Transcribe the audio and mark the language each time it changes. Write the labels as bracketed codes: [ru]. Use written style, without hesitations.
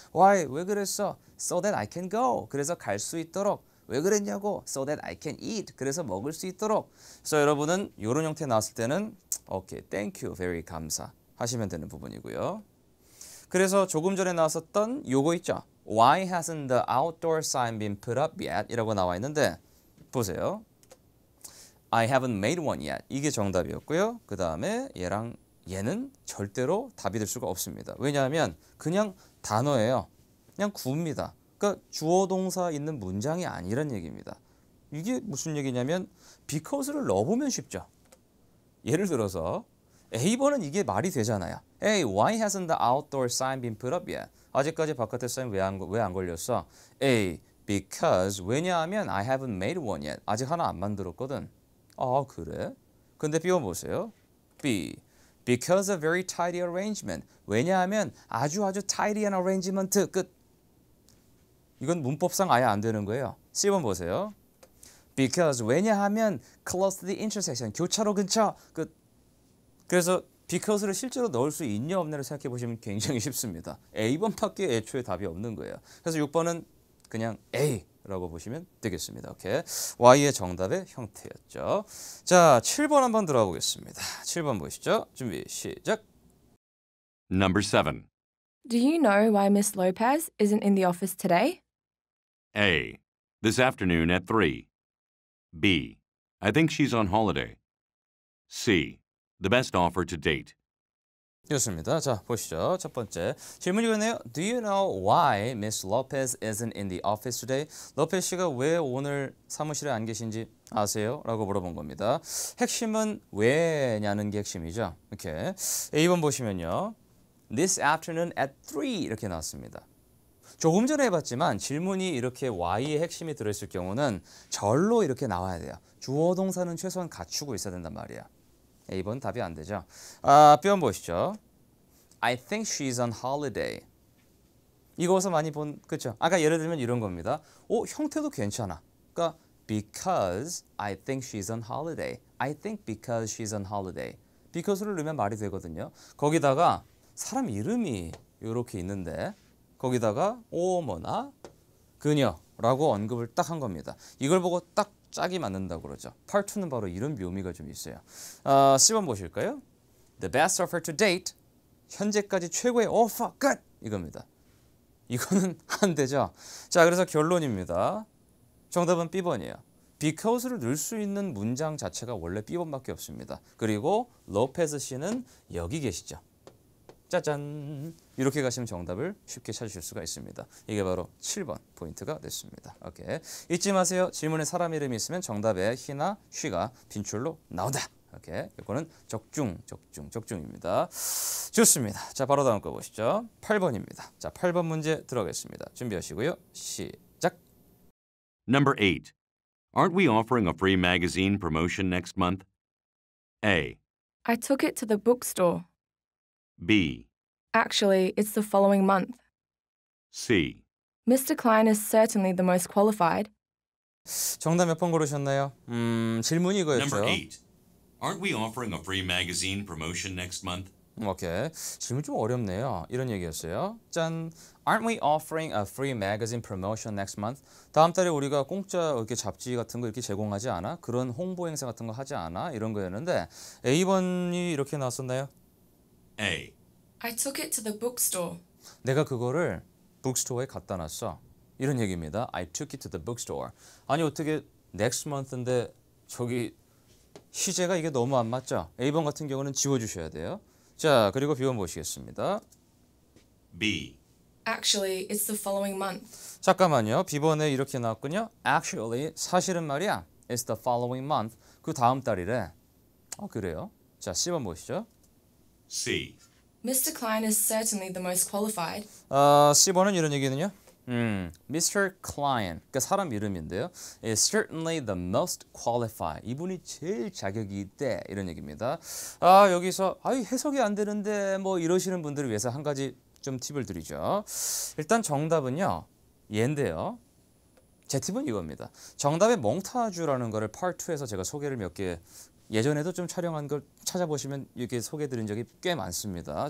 [en] Why? [ko] 왜 그랬어? [en] So that I can go. [ko] 그래서 갈 수 있도록. 왜 그랬냐고? [en] So that I can eat. [ko] 그래서 먹을 수 있도록. 그래서 여러분은 이런 형태 나왔을 때는 [en] okay, thank you, very [ko] 감사 하시면 되는 부분이고요. 그래서 조금 전에 나왔었던 요거 있죠. [en] Why hasn't the outdoor sign been put up yet? [ko] 이라고 나와 있는데 보세요. [en] I haven't made one yet. [ko] 이게 정답이었고요. 그 다음에 얘는 절대로 답이 될 수가 없습니다. 왜냐하면 그냥 단어예요. 그냥 구입니다. 그러니까 주어 동사 있는 문장이 아니란 얘기입니다. 이게 무슨 얘기냐면 because를 넣어보면 쉽죠. 예를 들어서 A번은 이게 말이 되잖아요. [en] Hey, why hasn't the outdoor sign been put up yet? [ko] 아직까지 바깥에 사인 왜 안 걸렸어? [en] A. Because [ko] 왜냐하면 [en] I haven't made one yet. [ko] 아직 하나 안 만들었거든. 그래? 근데 B번 보세요. [en] B. Because a very tidy arrangement. [ko] 왜냐하면 아주 tidy한 arrangement 끝. 이건 문법상 아예 안 되는 거예요. C번 보세요. [en] Because [ko] 왜냐하면 [en] close to the intersection. [ko] 교차로 근처 끝. 그래서 because를 실제로 넣을 수 있냐 없냐를 생각해 보시면 굉장히 쉽습니다. A번밖에 애초에 답이 없는 거예요. 그래서 6번은 그냥 A라고 보시면 되겠습니다. 오케이. Y의 정답의 형태였죠. 자, 7번 한번 들어가 보겠습니다. 7번 보시죠. 준비 시작. [en] Number 7. Do you know why Miss Lopez isn't in the office today? A. This afternoon at 3. B. I think she's on holiday. C. The best offer to date. [ko] 좋습니다. 자, 보시죠. 첫 번째 질문이 그러네요. Do you know why Miss Lopez isn't in the office today? 로페즈 씨가 왜 오늘 사무실에 안 계신지 아세요? 라고 물어본 겁니다. 핵심은 왜냐는 게 핵심이죠. 이렇게 A번 보시면요. [en] This afternoon at 3 [ko] 이렇게 나왔습니다. 조금 전에 해봤지만 질문이 이렇게 Y의 핵심이 들어있을 경우는 절로 이렇게 나와야 돼요. 주어 동사는 최소한 갖추고 있어야 된단 말이야. A번 답이 안 되죠. B번 보시죠. [en] I think she's on holiday. [ko] 이거서 많이 본, 그렇죠? 아까 예를 들면 이런 겁니다. 형태도 괜찮아. 그러니까 [en] because I think she's on holiday. I think because she's on holiday. [ko] because를 넣으면 말이 되거든요. 거기다가 사람 이름이 이렇게 있는데 거기다가 뭐나 그녀라고 언급을 딱 한 겁니다. 이걸 보고 딱 짝이 맞는다고 그러죠. Part 2는 바로 이런 묘미가 좀 있어요. C번 보실까요? [en] The best offer to date. [ko] 현재까지 최고의 오퍼 끝! 이겁니다. 이거는 안 되죠. 자, 그래서 결론입니다. 정답은 B번이에요. because를 넣을 수 있는 문장 자체가 원래 B번밖에 없습니다. 그리고 로페즈 씨는 여기 계시죠. 짜잔! 이렇게 가시면 정답을 쉽게 찾으실 수가 있습니다. 이게 바로 7번 포인트가 됐습니다. 오케이. 잊지 마세요. 질문에 사람 이름이 있으면 정답에 he나 she가 빈줄로 나온다. 오케이. 이거는 적중입니다. 좋습니다. 자, 바로 다음 거 보시죠. 8번입니다. 자, 8번 문제 들어가겠습니다. 준비하시고요. 시작. [en] Number 8. Aren't we offering a free magazine promotion next month? A. I took it to the bookstore. B. Actually, it's the following month. C. Mr. Klein is certainly the most qualified. [ko] 정답 몇 번 고르셨나요? 질문이 이거였죠. [en] Number 8. Aren't we offering a free magazine promotion next month? [ko] 오케이. 질문 좀 어렵네요. 이런 얘기였어요. 짠. [en] Aren't we offering a free magazine promotion next month? [ko] 다음 달에 우리가 공짜 이렇게 잡지 같은 거 이렇게 제공하지 않아? 그런 홍보 행사 같은 거 하지 않아? 이런 거였는데 A번이 이렇게 나왔었나요? [en] A. I took it to the bookstore. [ko] 내가 그거를 북스토어에 갖다 놨어. 이런 얘기입니다. [en] I took it to the bookstore. [ko] 아니 어떻게 next month인데 저기 시제가 이게 너무 안 맞죠? A번 같은 경우는 지워주셔야 돼요. 자, 그리고 B번 보시겠습니다. [en] B. Actually, it's the following month. [ko] 잠깐만요. B번에 이렇게 나왔군요. Actually, 사실은 말이야. [en] It's the following month. [ko] 그 다음 달이래. 그래요? 자, C번 보시죠. [en] C. Mr. Klein is certainly the most qualified. [ko] C번은 이런 얘기는요. Mr. Klein, 그러니까 사람 이름인데요. [en] is certainly the most qualified. [ko] 이분이 제일 자격이 있대. 이런 얘기입니다. 여기서 해석이 안 되는데 뭐 이러시는 분들을 위해서 한 가지 좀 팁을 드리죠. 일단 정답은요. 얘인데요. 제 팁은 이겁니다. 정답의 몽타주라는 거를 Part 2에서 제가 소개를 몇 개 예전에도 좀 촬영한 걸 찾아보시면 이렇게 소개드린 적이 꽤 많습니다.